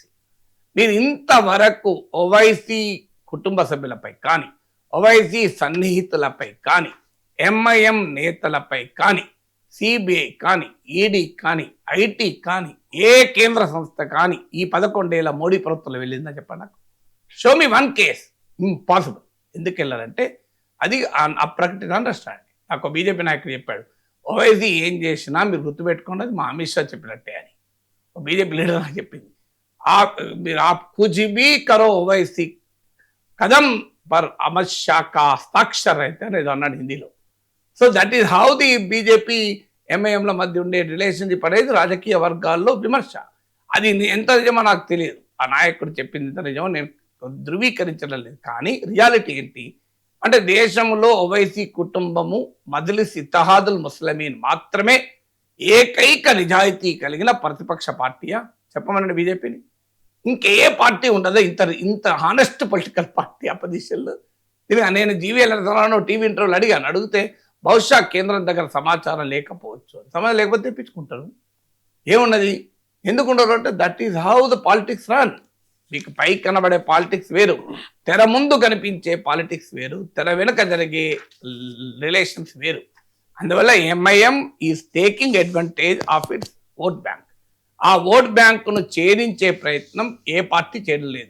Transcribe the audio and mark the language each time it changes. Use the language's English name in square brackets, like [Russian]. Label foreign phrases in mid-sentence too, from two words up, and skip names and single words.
[Telugu] మీరు ఇంతవరకు ఓవైసీ కుటుంబ సభ్యులపై కానీ, ఓవైసీ సన్నిహితులపై కానీ, ఎంఐఎం నేతలపై కానీ, సిబిఐ కానీ, ఈడీ కానీ, ఐటీ కానీ, ఏ కేంద్ర సంస్థ కానీ ఈ 11 ఏళ్ల మోడీ ప్రభుత్వంలో వెళ్ళిందని చెప్పండి నాకు. [English] Show me one case. Impossible. [Telugu] ఎందుకు వెళ్ళారంటే అది అప్రకటిత అండర్స్టాండింగ్. నాకు బీజేపీ నాయకుడు చెప్పాడు, ఓవైసీ ఏం చేసినా మీరు గుర్తుపెట్టుకోండి అది మా అమిత్ షా చెప్పినట్టే అని. బీజేపీ లీడర్ నాకు చెప్పింది. మీరు [Hindi] कुछ भी करो ओवैसी कदम पर अमित शाह का हस्ताक्षर [Telugu] అయితే అనేది అన్నాడు హిందీలో. [English] So that is how the [Telugu] బీజేపీ ఎంఐఎంల మధ్య ఉండే రిలేషన్షిప్ అనేది రాజకీయ వర్గాల్లో విమర్శ. అది ఎంత నిజమో నాకు తెలియదు. ఆ నాయకుడు చెప్పింది ఎంత నిజమో నేను ధృవీకరించడం లేదు. కానీ రియాలిటీ ఏంటి అంటే దేశంలో ఓవైసీ కుటుంబము మజ్లిస్ ఇత్తహాదుల్ ముస్లిమీన్ మాత్రమే ఏకైక నిజాయితీ కలిగిన ప్రతిపక్ష పార్టీయా చెప్పమనండి బీజేపీని. ఇంకే పార్టీ ఉండదు ఇంత [English] honest political party [Telugu] అపోజిషన్లో. నేను జీవీఎల్ టీవీ ఇంటర్వ్యూలు అడిగితే బహుశా కేంద్రం దగ్గర సమాచారం లేకపోవచ్చు, సమాచారం లేకపోతే తెప్పించుకుంటారు. ఏమున్నది, ఎందుకు ఉండరు అంటే [English] that is how the politics run. [Telugu] మీకు పై కనబడే పాలిటిక్స్ వేరు, తెర ముందు కనిపించే పాలిటిక్స్ వేరు, తెర వెనుక జరిగే రిలేషన్స్ వేరు. [English] అందువల్ల MIM is taking advantage of its vote bank. [Telugu] ఆ [English] vote bank [Telugu] ఛేదించే ప్రయత్నం ఏ పార్టీ చేయడం లేదు.